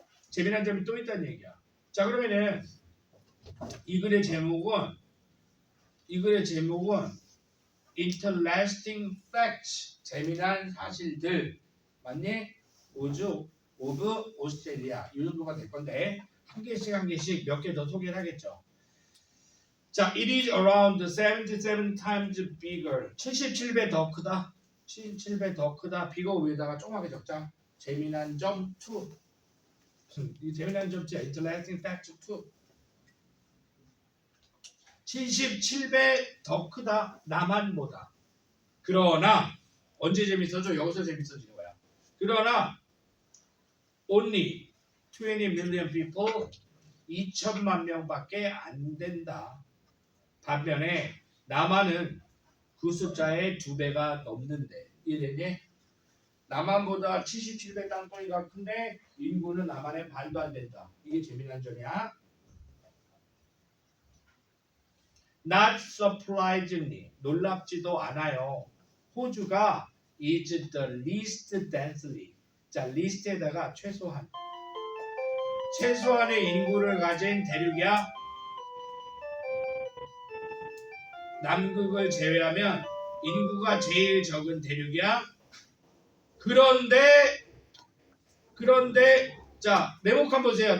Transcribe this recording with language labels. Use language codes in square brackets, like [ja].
[ko] 재미난 점이 또 있다는 얘기야. 자, 그러면은 이 글의 제목은 [en] interesting facts. [ko] 재미난 사실들. 맞니? 우주 오브 오스트레일리아. 이 정도가 될 건데 한 개씩 몇 개 더 소개를 하겠죠. [en] 자, it is around 77 times bigger. [ko] 77배 더 크다. 77배 더 크다. bigger 위에다가 조그맣게 적자. 재미난 점 2. 이 재미난 점자 [en] interesting fact 2. [ko] 77배 더 크다. 남한보다. 그러나 언제 재밌어져? 여기서 재밌어지는 거야. 그러나 [en] only 20 million people [ko] 2천만 명밖에 안 된다. 반면에 남한은 그 숫자의 2배가 넘는데 이래니 남한보다 77배 땅덩이가 큰데 인구는 남한의 반도 안 된다. 이게 재미난 점이야. [en] Not surprisingly [ko] 놀랍지도 않아요. [en] 호주가 is the least densely. [ko] 자, least에다가 최소한의 인구를 가진 대륙이야. 남극을 제외하면 인구가 제일 적은 대륙이야. 그런데 자, 네모칸 보세요.